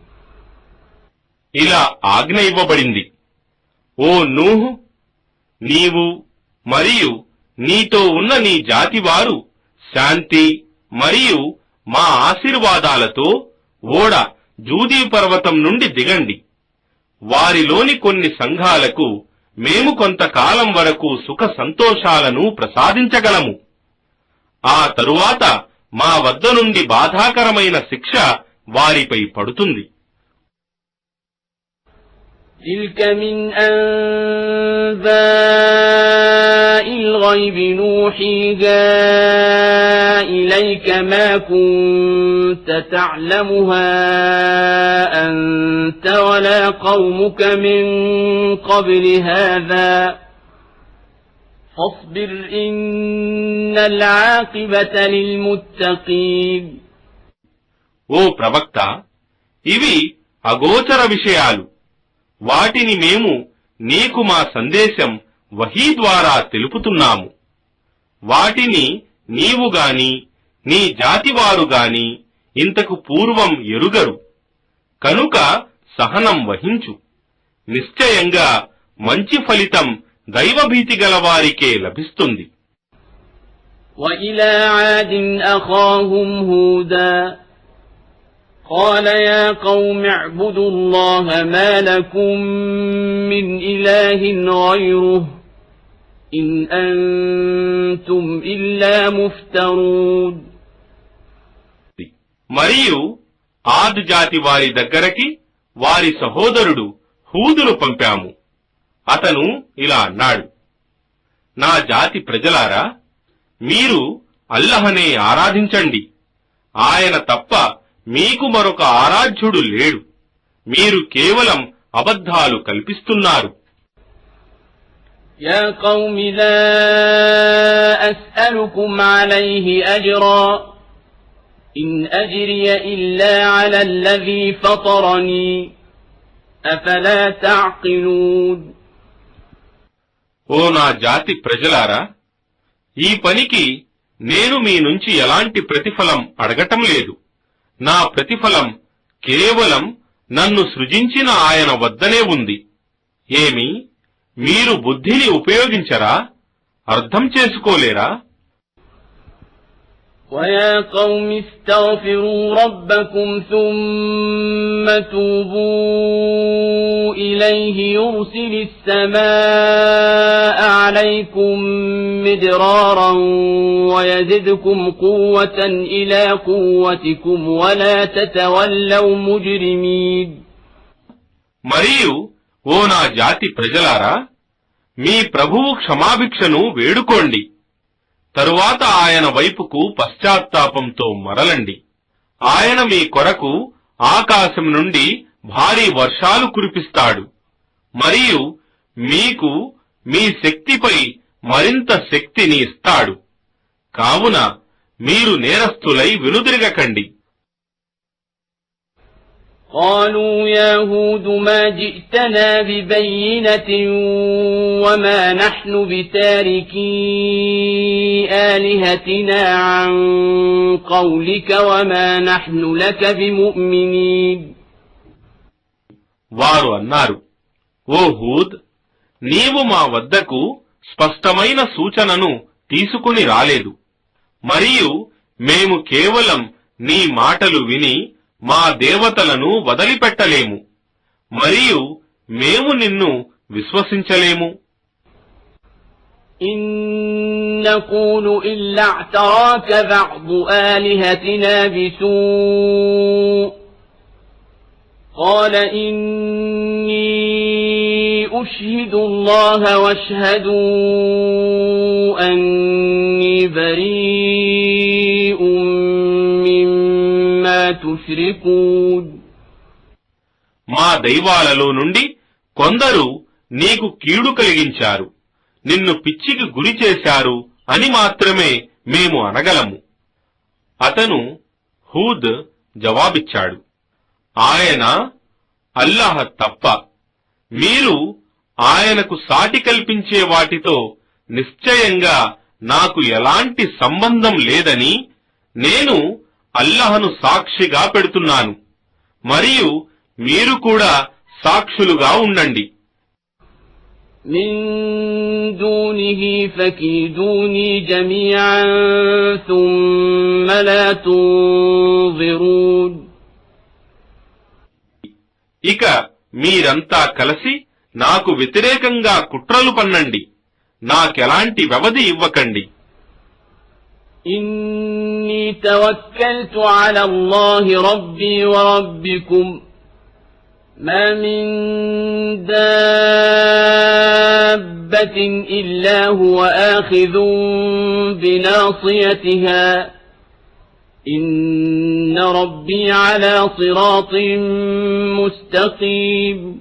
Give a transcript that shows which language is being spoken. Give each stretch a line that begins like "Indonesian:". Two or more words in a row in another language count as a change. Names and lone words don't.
Telugu: ఇలా ఆజ్ఞ ఇవ్వబడింది, ఓ నూహ్, నీవు మరియు నీతో ఉన్న నీ జాతివారు శాంతి మరియు మా ఆశీర్వాదాలతో ఓడ జూదీ పర్వతం నుండి దిగండి. వారిలోని కొన్ని సంఘాలకు మేము కొంతకాలం వరకు సుఖ సంతోషాలను ప్రసాదించగలము. ఆ తరువాత మా వద్ద నుండి బాధాకరమైన శిక్ష వారిపై పడుతుంది.
Arabic: تلك من أنباء الغيب نوحيها إليك ما كنت تعلمها أنت ولا قومك من قبل هذا فاصبر إن العاقبة للمتقين.
Telugu: ఓ ప్రవక్త, ఇవి అగోచర విషయాలు. వాటిని మేము నీకు మా సందేశం వహీ ద్వారా తెలుపుతున్నాము. వాటిని నీవు గాని నీ జాతివారు గాని ఇంతకు పూర్వం ఎరుగరు. కనుక సహనం వహించు. నిశ్చయంగా మంచి ఫలితం దైవభీతి గలవారికే లభిస్తుంది.
Arabic: وإلى عاد أخاهم هودا قال يا قوم اعبدوا الله ما لكم من إله غيره إن أنتم إلا مفترون.
Telugu: మరియు ఆద్ జాతి వారి దగ్గరకి వారి సహోదరుడు హూదును పంపాము. అతను ఇలా అన్నాడు, నా జాతి ప్రజలారా, మీరు అల్లహనే ఆరాధించండి. ఆయన తప్ప మీకు మరొక ఆరాధ్యుడు లేడు. మీరు కేవలం అబద్ధాలు కల్పిస్తున్నారు.
Arabic: يا قوم لا أسألكم عليه أجرا إن أجري إلا على الذي فطرني أفلا تعقلون.
Telugu: ఓ నా జాతి ప్రజలారా, ఈ పనికి నేను మీ నుంచి ఎలాంటి ప్రతిఫలం అడగటం లేదు. నా ప్రతిఫలం కేవలం నన్ను సృజించిన ఆయన వద్దనే ఉంది. ఏమి, మీరు బుద్ధిని ఉపయోగించరా? అర్థం చేసుకోలేరా?
Arabic: ويا قوم استغفروا ربكم ثم توبوا إليه يرسل السماء عليكم مدرارا ويزدكم قوة إلى قوتكم ولا تتولوا مجرمين.
Telugu: మరియు ఓ నా జాతి ప్రజలారా, మీ ప్రభువు క్షమాభిక్షను వేడుకోండి. తరువాత ఆయన వైపుకు పశ్చాత్తాపంతో మరలండి. ఆయన మీ కొరకు ఆకాశం నుండి భారీ వర్షాలు కురిపిస్తాడు మరియు మీకు మీ శక్తిపై మరింత శక్తిని ఇస్తాడు. కావున మీరు నేరస్తులై వెనుదిరగకండి.
Arabic: قالوا يا هود ما جئتنا ببينة وما نحن بتاركي آلهتنا عن قولك وما نحن لك بمؤمنين.
Telugu: వారు అన్నారు, ఓ హూద్, నీవు మా వద్దకు స్పష్టమైన సూచనను తీసుకుని రాలేదు, మరియు మేము కేవలం నీ మాటలు విని మా దేవతలను వదిలిపెట్టలేము, మరియు మేము నిన్ను విశ్వసించలేము.
Arabic: إن نقول إلا اعتراك بعض آلهتنا بسوء قال إني أشهد الله واشهدوا أني بريء مما تشركون.
Telugu: మా దైవాలలో నుండి కొందరు నీకు కీడు కలిగించారు, నిన్ను పిచ్చికి గురి చేశారు అని మాత్రమే మేము అనగలము. అతను హూద్ జవాబిచ్చాడు, ఆయన అల్లాహ్ తప్ప మీరు ఆయనకు సాటి కల్పించే వాటితో నిశ్చయంగా నాకు ఎలాంటి సంబంధం లేదని నేను అల్లాహ్ను సాక్షిగా పెడుతున్నాను, మరియు మీరు కూడా సాక్షులుగా ఉండండి.
Arabic: من دونه فكيدوني جميعا ثم لا تنظرون.
Telugu: ఇక మీరంతా కలిసి నాకు వ్యతిరేకంగా కుట్రలు పన్నండి, నాకెలాంటి వ్యవధి ఇవ్వకండి.
Arabic: إني توكلت على الله ربي وربكم ما من دابة إلا هو آخذ بناصيتها إن ربي على صراط مستقيم.